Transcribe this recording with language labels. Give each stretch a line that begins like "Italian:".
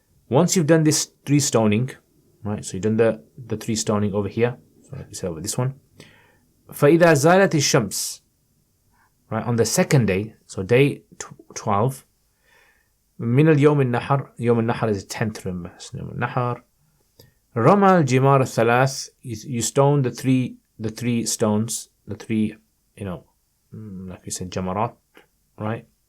English: Once you've done this 3 stoning, right? So you've done the 3 stoning over here. So let me say over this one.
Arabic: فَإِذَا زَالَتِ الشَّمْسِ, right?
English: On the second day, so day 12,
Arabic: من اليوم النحر,
English: يوم النحر is the 10th, remember.
Arabic: يوم النحر. رمى الجمار الثلاث,
English: you stone the three stones, the 3, like we said, Jamarat, right?